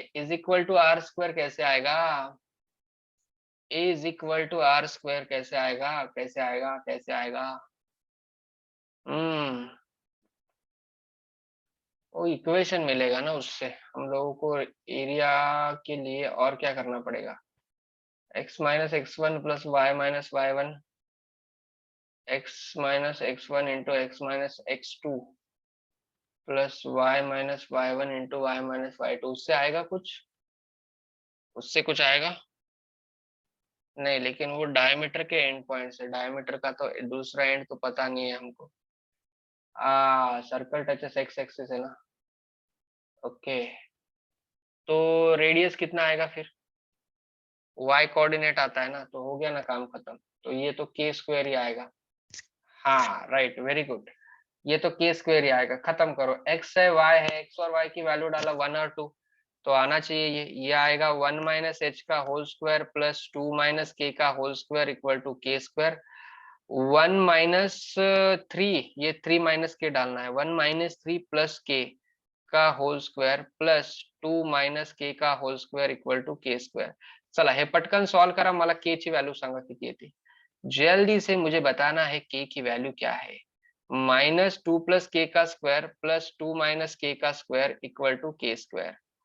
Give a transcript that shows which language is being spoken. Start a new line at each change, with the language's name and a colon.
Hindi: Is equal to are square कैसे आएगा? ए is equal to are square कैसे आएगा, कैसे आएगा, कैसे आएगा? हम्म, वो इक्वेशन मिलेगा ना, उससे हम लोगों को एरिया के लिए और क्या करना पड़ेगा? x - x1 plus y - y1, x - x1 into x - x2 plus y - y1 into y - y2, उससे आएगा कुछ? उससे कुछ आएगा नहीं, लेकिन वो डायमीटर के एंड पॉइंट है, डायमीटर का तो दूसरा एंड तो पता नहीं है हमको। सर्कल टचेस एक्स एक्सिस है ना, ओके। तो रेडियस कितना आएगा फिर? y कोऑर्डिनेट आता है ना, तो हो गया ना काम खत्म। तो ये तो k स्क्वायर ही आएगा। हाँ राइट, वेरी गुड। ये तो k स्क्वायर ही आएगा। खत्म करो, x है y है, x और y की वैल्यू डाला 1 और 2, तो आना चाहिए ये आएगा 1 - h का होल स्क्वायर प्लस 2 - k का whole square equal to k square. 1 - 3, ये 3 - के डालना है, 1 - 3 प्लस के का होल स्क्वायर प्लस 2 - के का होल स्क्वायर इक्वल टू के स्क्वायर।
Marathi: चला हे पटकन सॉल्व करा, मला के ची व्हॅल्यू सांगा किती येते।
Hindi: जल्दी से मुझे बताना है के की वैल्यू क्या है। -2 प्लस के का स्क्वायर प्लस 2 - के का स्क्वायर इक्वल टू के स्क्वायर।